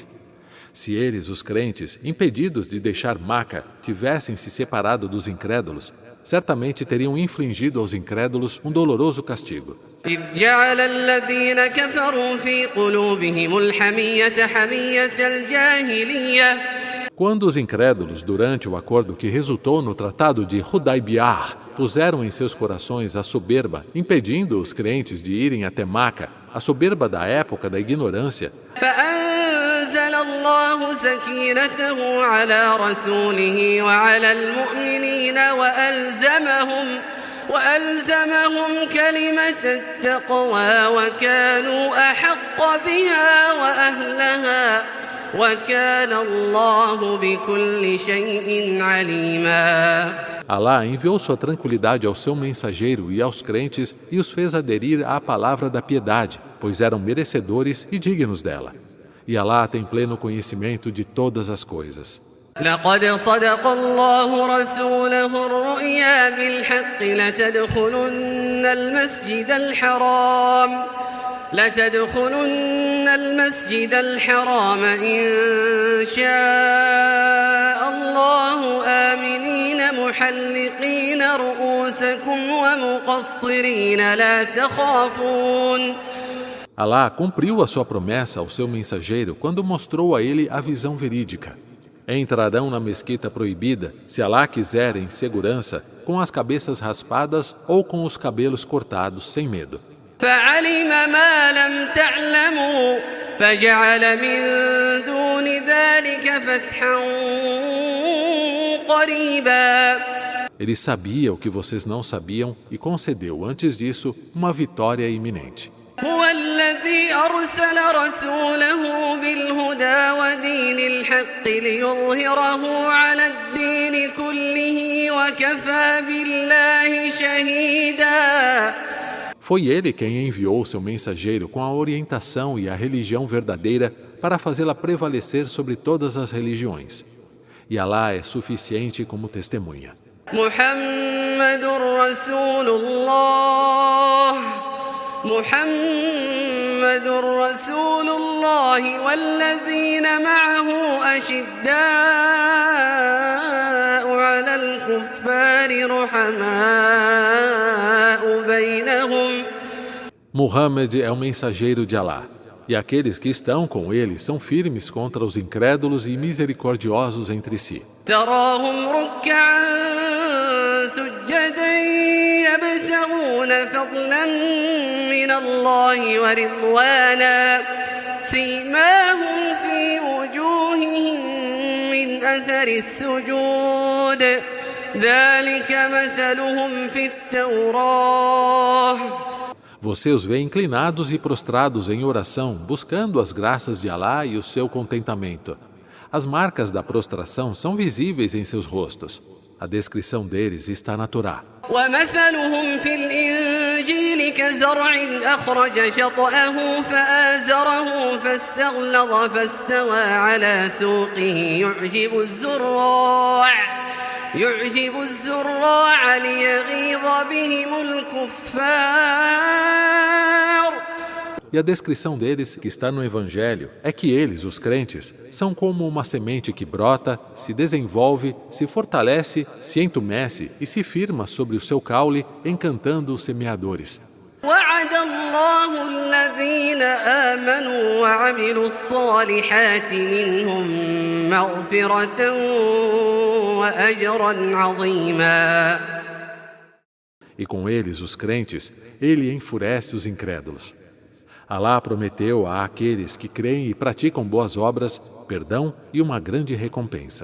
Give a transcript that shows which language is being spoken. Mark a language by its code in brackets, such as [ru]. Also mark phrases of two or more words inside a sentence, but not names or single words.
[pt] Se eles, os crentes, impedidos de deixar Maca, tivessem se separado dos incrédulos, certamente teriam infligido aos incrédulos um doloroso castigo. [ar] إذ جعل الذين كفروا في قلوبهم الحمية حمية الجاهلية. [pt] Quando os incrédulos, durante o acordo que resultou no Tratado de Hudaybiyah, puseram em seus corações a soberba, impedindo os crentes de irem até Maca, a soberba da época da ignorância, [ar] فأنزل الله سكينته على رسوله وعلى المؤمنين وألزمهم كلمة التقوى وكانوا أحق بها وأهلها وكان الله بكل شيء عليما. [pt] Alá enviou sua tranquilidade ao seu mensageiro e aos crentes e os fez aderir à palavra da piedade, pois eram merecedores e dignos dela. E Alá tem pleno conhecimento de todas as coisas. [ar] لقد صدق الله رسوله الرؤيا بالحق لتدخلن المسجد الحرام إن شاء الله آمنين محلقين رؤوسكم ومقصرين لا تخافون. [pt] Alá cumpriu a sua promessa ao seu mensageiro quando mostrou a ele a visão verídica. Entrarão na mesquita proibida, se Alá quiser, em segurança, com as cabeças raspadas ou com os cabelos cortados, sem medo. [ar] فعلم ما لم تعلموا فجعل من دون ذلك فتحا قريبا. [pt] Ele sabia o que vocês não sabiam e concedeu, antes disso, uma vitória iminente. [ar] هو الذي أرسل رسوله بالهدى ودين الحق ليظهره على الدين كله وكفى بالله شهيدا. [pt] Foi ele quem enviou seu mensageiro com a orientação e a religião verdadeira para fazê-la prevalecer sobre todas as religiões. E Alá é suficiente como testemunha. [ar] محمد رسول الله والذين معه أشداء على الكفار رحماء بينهم. [pt] Muhammad é o mensageiro de Alá, e aqueles que estão com ele são firmes contra os incrédulos e misericordiosos entre si. [ar] تراهم ركعا سجدا يبتغون فضلا من الله ورضوانا سيماهم في وجوههم من أثر السجود ذلك مثلهم في التوراة. [pt] Você os vê inclinados e prostrados em oração, buscando as graças de Alá e o seu contentamento. As marcas da prostração são visíveis em seus rostos. A descrição deles está na Torá. [ar] ومثلهم في الإنجيل كزرع أخرج شطأه فآزره فاستغلظ فاستوى على سوقه يعجب الزراع ليغيظ بهم الكفار. [pt] E a descrição deles, que está no Evangelho, é que eles, os crentes, são como uma semente que brota, se desenvolve, se fortalece, se entumece e se firma sobre o seu caule, encantando os semeadores. [ar] وعد الله الذين آمنوا وعملوا الصالحات منهم مغفرة وأجرا عظيما. [pt] E com eles, os crentes, ele enfurece os incrédulos. Alá prometeu a aqueles que creem e praticam boas obras, perdão e uma grande recompensa.